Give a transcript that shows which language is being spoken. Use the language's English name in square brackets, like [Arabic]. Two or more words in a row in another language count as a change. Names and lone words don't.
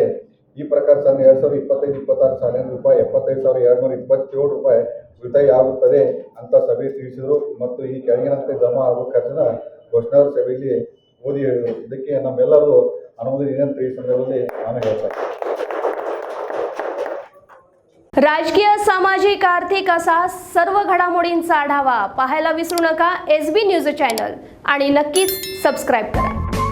[Kannada] ಈ ಪ್ರಕಾರ ಸನ್ 2025-26 ಸಾಲಿನ ರೂಪಾಯಿ 75,227 ರೂಪಾಯಿ ಉಳಿತಾಯ ಆಗುತ್ತದೆ ಅಂತ ಸಭೆ ತಿಳಿಸಿದರು. ಮತ್ತು ಈ ಕೆಳಗಿನಂತೆ ಜಮಾ ಹಾಗೂ ಖರ್ಚಿನ ಘೋಷಣಾ ಸಭೆಯಲ್ಲಿ ಓದಿ ಹೇಳಿದರು. ಇದಕ್ಕೆ ನಮ್ಮೆಲ್ಲರೂ ಅನುಮೋದನೆ ಇದೆ ಅಂತ ಈ ಸಂದರ್ಭದಲ್ಲಿ ನಾನು ಹೇಳ್ತೇನೆ. [Marathi] राजकीय, सामाजिक, आर्थिक असा सर्व घडामोडींचा आढावा पाहायला विसरू नका SB न्यूज चॅनल आणि नक्कीच सबस्क्राईब करा.